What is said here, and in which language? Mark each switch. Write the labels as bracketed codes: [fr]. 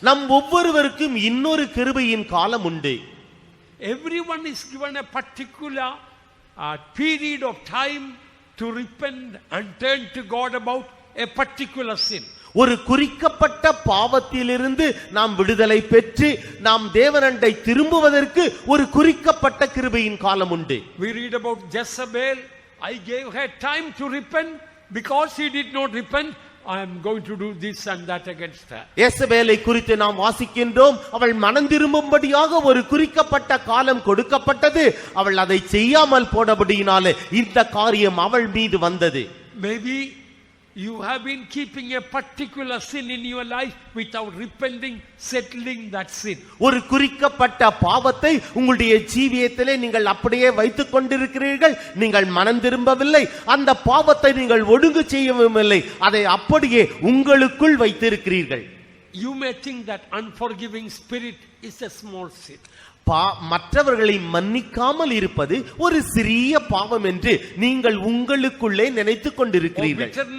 [ta] நம் ஒவ்வொருவருக்கும் இன்னொரு கிருபையின் காலம் உண்டு. [en] Everyone is given a particular period of time to repent and turn to God about a particular sin. [ta] ஒரு குறிக்கப்பட்ட பாவத்திலிருந்து நாம் விடுதலை பெற்று நாம் தேவனண்டை திரும்புவதற்கு ஒரு குறிக்கப்பட்ட கிருபையின் காலம் உண்டு. [en] We read about Jezebel. I gave her time to repent. Because she did not repent, I am going to do this and that against her. [ta] யேசபேலை குறித்து நாம் வாசிக்கின்றோம். அவள் மனம் திரும்பும்படியாக ஒரு குறிக்கப்பட்ட காலம் கொடுக்கப்பட்டது. அவள் அதை செய்யாமல் போனபடியினாலே இந்த காரியம் அவள் மீது வந்தது. [en] Maybe you have been keeping a particular sin in your life without repenting, settling that sin. [ta] ஒரு குறிக்கப்பட்ட பாவத்தை உங்களுடைய ஜீவியத்திலே நீங்கள் அப்படியே வைத்துக் கொண்டிருக்கிறீர்கள். நீங்கள் மனம் திரும்பவில்லை, அந்த பாவத்தை நீங்கள் ஒழுங்கு செய்யவில்லை, அதை அப்படியே உங்களுக்குள் வைத்திருக்கிறீர்கள். [en] You may think that unforgiving spirit is a small sin. [ta] மற்றவர்களை மன்னிக்காமல் இருப்பது ஒரு சிறிய பாவம் என்று நீங்கள் உங்களுக்குள்ளே நினைத்துக் கொண்டிருக்கிறீர்கள்.